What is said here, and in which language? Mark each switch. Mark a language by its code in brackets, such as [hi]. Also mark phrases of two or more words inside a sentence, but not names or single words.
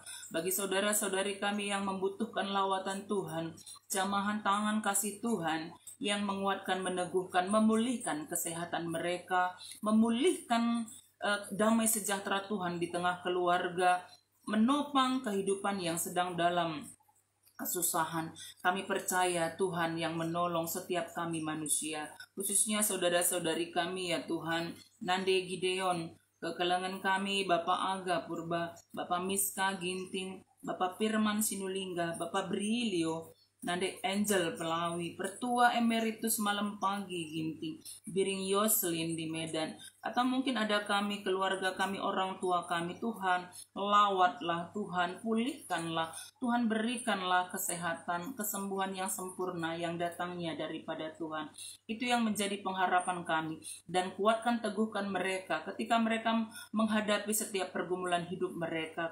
[id] Bagi saudara-saudari kami yang membutuhkan lawatan Tuhan, jamahan tangan kasih Tuhan yang menguatkan, meneguhkan, memulihkan kesehatan mereka, memulihkan damai sejahtera Tuhan di tengah keluarga, menopang kehidupan yang sedang dalam kesusahan. Kami percaya Tuhan yang menolong setiap kami manusia, khususnya saudara-saudari kami ya Tuhan, Nande Gideon, kekelangan kami Bapak Aga Purba, Bapak Miska Ginting, Bapak Firman Sinulingga, Bapak Brilio, Nande Angel Pelawi, Pertua Emeritus Malam Pagi Ginting, Biring Yoselin di Medan, atau mungkin ada kami, keluarga kami, orang tua kami. Tuhan, lawatlah Tuhan, pulihkanlah Tuhan, berikanlah kesehatan, kesembuhan yang sempurna yang datangnya daripada Tuhan. Itu yang menjadi pengharapan kami, dan kuatkan, teguhkan mereka ketika mereka menghadapi setiap pergumulan hidup mereka.